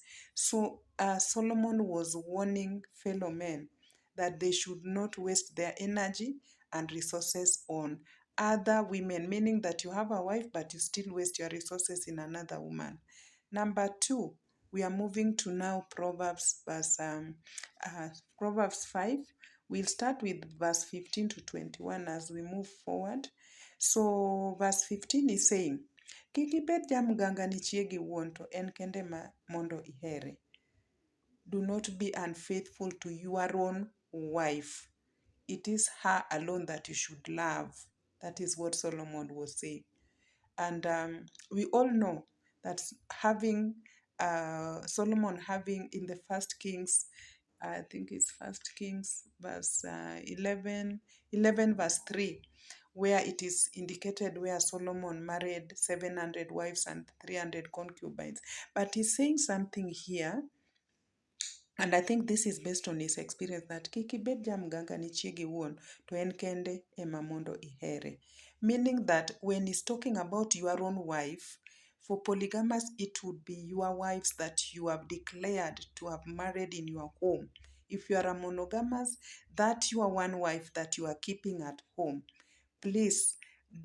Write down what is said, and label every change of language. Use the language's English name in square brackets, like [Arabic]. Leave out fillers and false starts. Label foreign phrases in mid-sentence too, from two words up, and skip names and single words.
[English] So Solomon was warning fellow men that they should not waste their energy and resources on other women, meaning that you have a wife but you still waste your resources in another woman. Number two, we are moving to now Proverbs Proverbs 5. We'll start with verse 15 to 21 as we move forward. So verse 15 is saying, [Luo (Kenya and Tanzania)] Kik ibed jamganga ni chiegi wuon to en kende ma mondo ihere. [English] Do not be unfaithful to your own wife. It is her alone that you should love. That is what Solomon was saying. And we all know that Solomon having in the First Kings, I think it's First Kings verse 11 verse 3, where it is indicated where Solomon married 700 wives and 300 concubines. But he's saying something here, and I think this is based on his experience, that [Luo (Kenya and Tanzania)] kik ibed jamganga ni chiegi wuon to en kende ema mondo ihere. [English] Meaning that when he's talking about your own wife, for polygamous, it would be your wives that you have declared to have married in your home. If you are a monogamous, that your one wife that you are keeping at home.